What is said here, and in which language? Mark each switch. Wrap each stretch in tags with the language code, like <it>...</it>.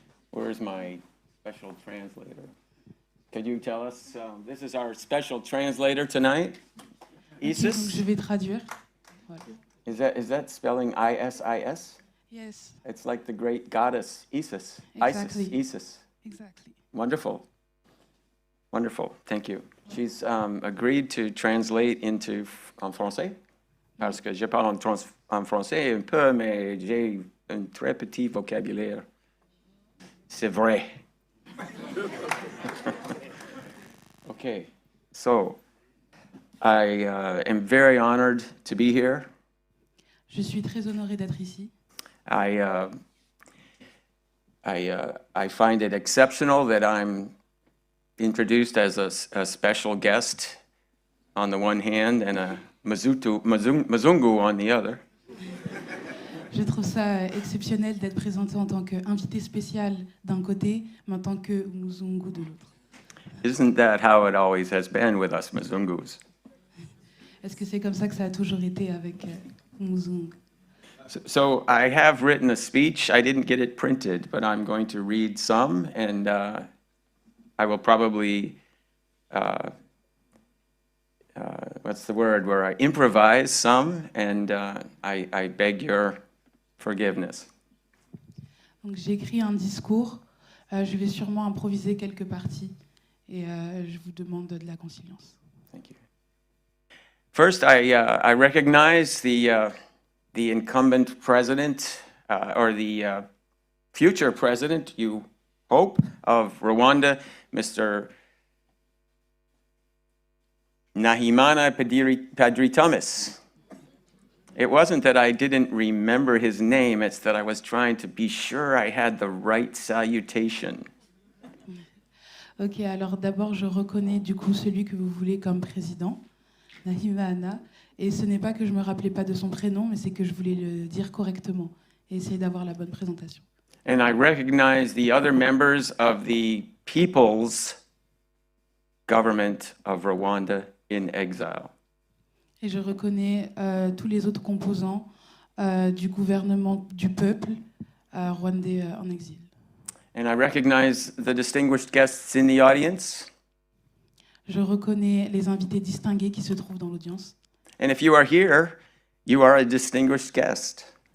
<en>Where's my special translator? Could you tell us, this is our special translator tonight,</en> <fr>Donc, Isis? je vais traduire. Voilà.</fr> <en>Is that spelling I-S-I-S? Yes, It's like the great goddess Isis. Exactly. Isis. exactly. Wonderful. Wonderful. Thank you. She's agreed to translate into</en> <fr>en français, parce que je parle en français un peu, mais j'ai un très petit vocabulaire. C'est vrai.</fr> <en>Okay, so I am very honored to be here.</en> <fr>Je suis très honorée d'être ici.</fr> <en>I find it exceptional that I'm introduced as a special guest on the one hand and a Mzungu on the other.</en> <fr>Je trouve ça exceptionnel d'être présentée en tant qu'invité spécial d'un côté, mais en tant que Mzungu de l'autre.</fr> <en>Isn't that how it always has been with us Mzungus?</en> <fr>Est-ce que c'est comme ça que ça a toujours été avec Mzungu?</fr> <en>So I have written a speech. I didn't get it printed, but I'm going to read some, and I will probably, what's the word, where I improvise some, and I beg your forgiveness.</en> <fr>Donc j'ai écrit un discours, je vais sûrement improviser quelques parties et je vous demande de la conciliance.</fr> <en>Thank you. First, I recognize the incumbent president, or the future president, you hope, of Rwanda, Mr. Nahimana Padiri Thomas. It wasn't that I didn't remember his name, it's that I was trying to be sure I had the right salutation.</en> <fr>Ok, alors d'abord je reconnais du coup celui que vous voulez comme président, Nahimana, et ce n'est pas que je me rappelais pas de son prénom, mais c'est que je voulais le dire correctement et essayer d'avoir la bonne présentation.</fr> <en>And I recognize the other members of the People's Government of Rwanda in exile.</en> <fr>Et je reconnais tous les autres composants du gouvernement du peuple rwandais en exil.</fr> <en>And I recognize the distinguished guests in the audience.</en> <fr>Je reconnais les invités distingués qui se trouvent dans l'audience.</fr> <en>And if you are here, you are a distinguished guest</en>